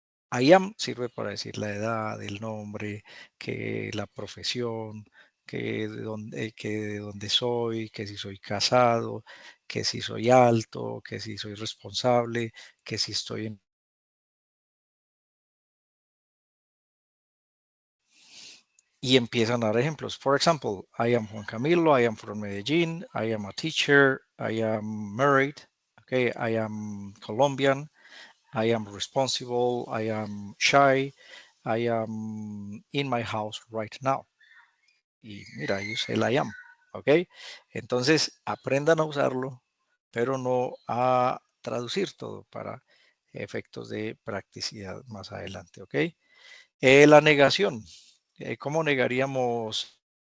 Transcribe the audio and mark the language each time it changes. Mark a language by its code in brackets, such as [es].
[es] I am sirve para decir la edad, el nombre, que la profesión, que de dónde soy, que si soy casado, que si soy alto, que si soy responsable, que si estoy en. Y empiezan a dar ejemplos. [en] For example, I am Juan Camilo, I am from Medellín, I am a teacher, I am married, okay, I am Colombian, I am responsible, I am shy, I am in my house right now. [es] Y mira, yo sé el I am, ok. Entonces, aprendan a usarlo, pero no a traducir todo para efectos de practicidad más adelante, ok. La negación. ¿Cómo negaríamos?